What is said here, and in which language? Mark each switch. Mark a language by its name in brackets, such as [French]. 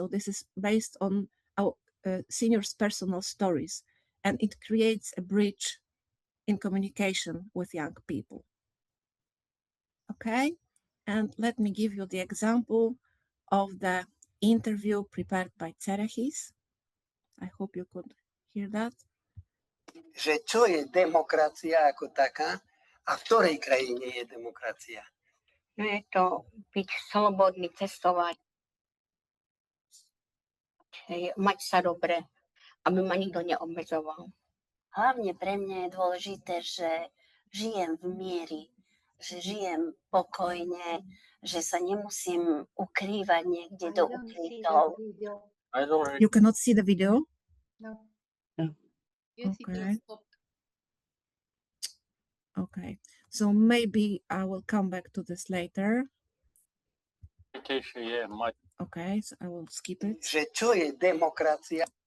[English] So this is based on our seniors' personal stories, and it creates a bridge in communication with young people. Okay, and let me give you the example of the interview prepared by Cerahis. I hope you could hear that. [Slovak] Že čo je demokracia ako taká a v ktorej krajine je demokracia? No je to byť slobodný, cestovať, mať sa dobre, aby ma nikto neobmedzoval. Hlavne pre mňa je dôležité, že žijem v miery, že žijem pokojne, že sa nemusím ukrývať niekde do ukrytov. [English] You cannot see the video? No. Okay. Okay, so maybe I will come back to this later. Okay, so I will skip it. [Slovak] Že čo je demokracia?